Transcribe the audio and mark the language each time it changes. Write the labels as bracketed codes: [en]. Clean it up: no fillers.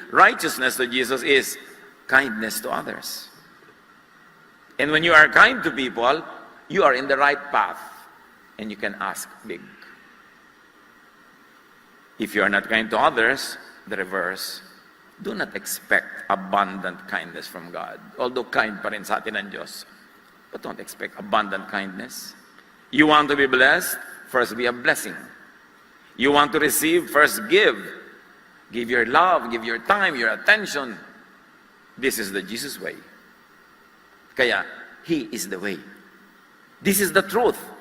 [en] Righteousness to Jesus is kindness to others. And when you are kind to people, you are in the right path and you can ask big. If you are not kind to others, the reverse, do not expect abundant kindness from God. [tl] Although kind pa rin sa atin ang Diyos. [en] But don't expect abundant kindness. You want to be blessed? First be a blessing. You want to receive? First give. Give your love, give your time, your attention. This is the Jesus way. Kaya, He is the way. This is the truth.